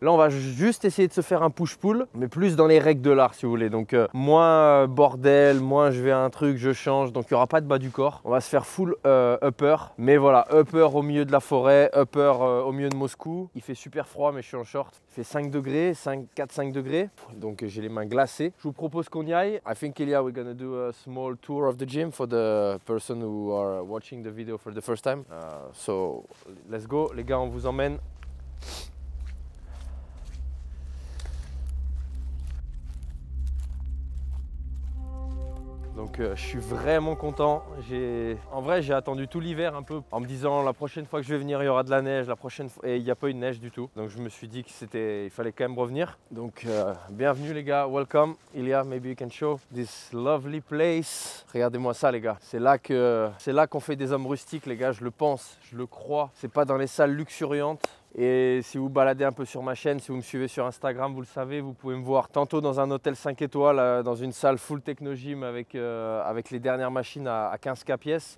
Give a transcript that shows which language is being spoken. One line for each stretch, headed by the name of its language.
French: Là on va juste essayer de se faire un push-pull, mais plus dans les règles de l'art si vous voulez, donc moins bordel, moins je vais à un truc, je change, donc il n'y aura pas de bas du corps. On va se faire full upper, mais voilà, upper au milieu de la forêt, upper au milieu de Moscou. Il fait super froid, mais je suis en short. Il fait 5 degrés, 4-5 degrés, donc j'ai les mains glacées. Je vous propose qu'on y aille.
English: I think, Ilya, we're gonna do a small tour of the gym for the person who are watching the video for the first time. So let's go,
French: les gars, on vous emmène. Donc je suis vraiment content. En vrai, j'ai attendu tout l'hiver un peu en me disant la prochaine fois que je vais venir, il y aura de la neige. La prochaine fois, et il n'y a pas eu de neige du tout. Donc je me suis dit qu'il fallait quand même revenir. Donc bienvenue les gars,
English: welcome. Ilya, maybe you can show this lovely place.
French: Regardez-moi ça les gars. C'est là qu'on fait des hommes rustiques les gars. Je le pense, je le crois. C'est pas dans les salles luxuriantes. Et si vous baladez un peu sur ma chaîne, si vous me suivez sur Instagram, vous le savez, vous pouvez me voir tantôt dans un hôtel 5 étoiles, dans une salle full technogym avec les dernières machines à 15K pièces.